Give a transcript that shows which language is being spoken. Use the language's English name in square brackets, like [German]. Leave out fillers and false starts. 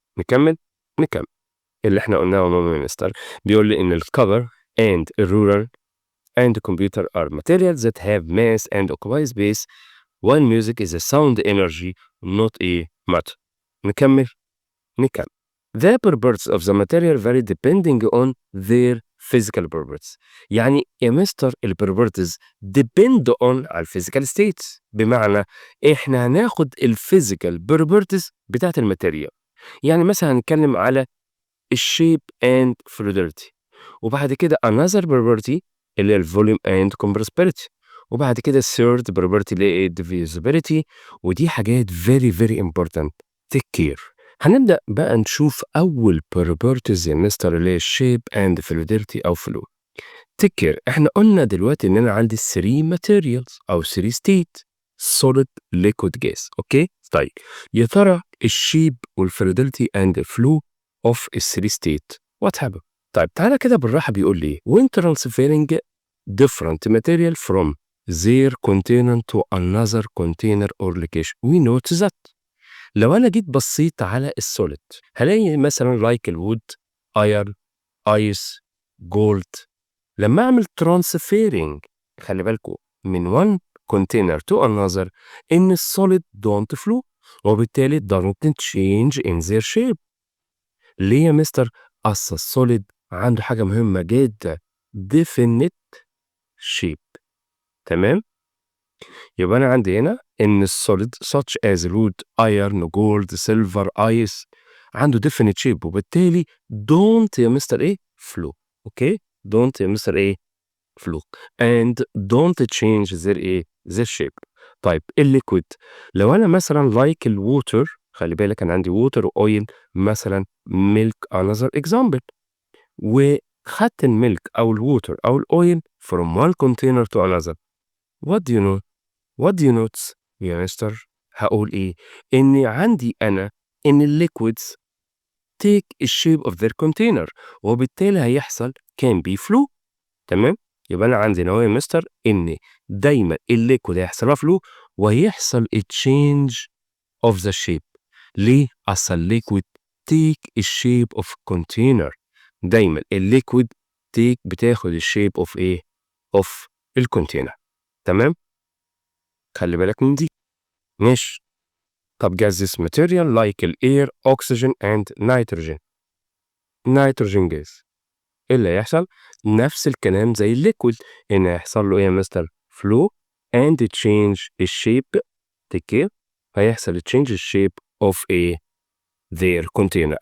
[Arabic] نكمل اللي احنا قلناه عموما مستر بيقول لي [English] ان الكفر and الرولر and the computer are materials that have mass and occupy space while music is a sound energy not a matter. [Arabic] نكمل [English] The properties of the material vary depending on their physical properties. [Arabic] يعني يا مستر [English] properties depend on على physical states. [Arabic] بمعنى احنا هناخد [English] physical properties [Arabic] بتاعت الماتيريال. يعني مثلا هنتكلم على الشيب and fluidity، وبعد كده [English] another property [Arabic] اللي هي الvolume and compressibility، وبعد كده [English] third property [Arabic] اللي هي divisibility. ودي حاجات [English] very important. take care. [Arabic] هنبدأ بقى نشوف أول properties يا مستر اللي هي [English] shape and fluidity [Arabic] أو flow. take care. احنا قلنا دلوقتي إن أنا عندي 3 materials أو 3 state [English] solid liquid gas. Okay? [Arabic] طيب يا ترى الشيب والfluidity and the flow of a 3 state what happened؟ طيب تعالى كده بالراحة بيقول لي [English] when transferring different material from their container to another container or location we notice that [Arabic] لو أنا جيت بصيت على السوليد هلاقي مثلا [English] like الوود iron ice gold. [Arabic] لما أعمل [English] transferring [Arabic] خلي بالكم [English] من one container to another إن السوليد don't flow وبالتالي don't change in their shape. [Arabic] ليه يا مستر؟ أصل السوليد عنده حاجة مهمة جدا [English] definite shape. [Arabic] تمام؟ يبقى أنا عندي هنا إن السوليد [English] such as wood, iron, gold, silver, ice [Arabic] عنده [English] definite shape [Arabic] وبالتالي don't يا مستر إيه؟ flow. أوكي؟ [English] don't يا mister إيه؟ flow and don't change their إيه؟ their shape. [Arabic] طيب الليكويد لو أنا مثلا like الووتر خلي بالك أنا عندي ووتر وأويل مثلا milk another example وخدت الميلك أو الووتر أو الأويل [English] from one container to another what do you know؟ what do you notice [Arabic] يا مستر؟ هقول إيه؟ إني عندي أنا إن الليكويدز [English] take the shape of their container [Arabic] وبالتالي هيحصل [English] can be flow. [Arabic] تمام؟ يبقى أنا عندي هنا يا مستر إن دايما الليكويد هيحصل لها flow وهيحصل [English] a change of the shape. [Arabic] ليه؟ أصل الليكويد [English] take the shape of container. [Arabic] دايما الليكويد بتاخد الشيب of ايه؟ of الكونتينر. تمام؟ خلي بالك من دي. ماشي. [English] طب gases material like air, oxygen and nitrogen. [Arabic] nitrogen gas ايه اللي هيحصل؟ نفس الكلام زي الليكويد ان هيحصل له ايه يا مستر؟ [English] flow and change [Arabic] الشيب تكير هيحصل change الشيب of a their container.